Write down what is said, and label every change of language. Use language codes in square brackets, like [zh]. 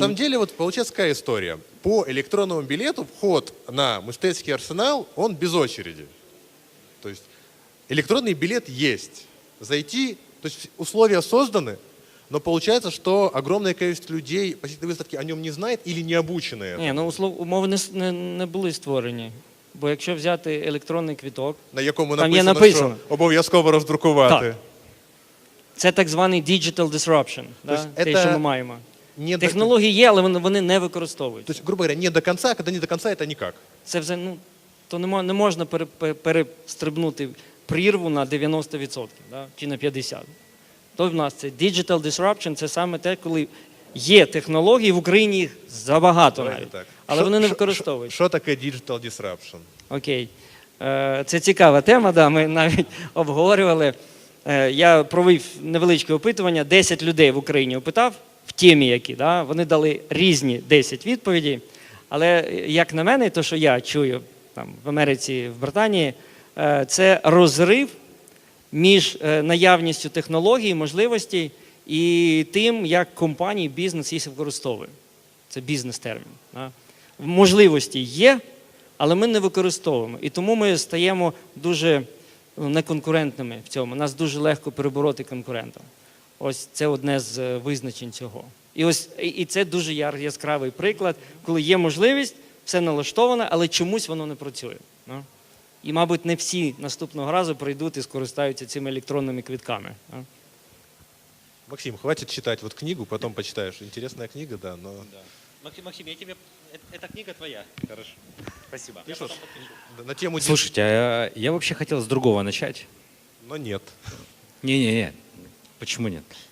[ru] На самом деле, вот получается какая история. По электронному билету вход на Мыштецкий арсенал, он без очереди. То есть электронный билет есть. Зайти, то есть условия созданы, но получается, что огромное количество людей посетителей выставки о нем не знает или не обучены этому. [uk] Ні, ну умови не були створені. Бо якщо взяти електронний квиток, На якому там є написано, написано. що обов'язково роздрукувати. Так. Це так званий digital disruption, да? Те, що ми маємо. Технології є, але вони не використовують. [ru] То есть, грубо говоря, не до конца, когда не до конца, это никак. [uk] Це вже, то не можна перестрибнути прірву на 90%, да? Чи на 50%. То в нас це digital disruption, це саме те, коли є технології, в Україні їх забагато навіть, але вони не використовують. Що таке digital disruption? Окей. Це цікава тема, да, ми навіть обговорювали. Я провів невеличке опитування, 10 людей в Україні опитав, в темі які, да, вони дали різні 10 відповідей, але як на мене, то, що я чую там, в Америці, в Британії, це розрив між наявністю технологій, можливостей і тим, як компанії, бізнес їх використовує. Це бізнес-термін. Да. Можливості є, але ми не використовуємо. І тому ми стаємо дуже неконкурентними в цьому. Нас дуже легко перебороти конкурентам. Ось це одне з визначень цього. І це дуже яскравий приклад, коли є можливість, все налаштоване, але чомусь воно не працює. Да. І, мабуть, не всі наступного разу прийдуть і скористаються цими електронними квитками. Да. [ru] Максим, хватит читать вот книгу, потом почитаешь. Интересная книга, да, но... Да. Максим, эта книга твоя. Хорошо. Спасибо. На тему... Слушайте, а я вообще хотел с другого начать. Но нет. Не-не-не. Почему нет?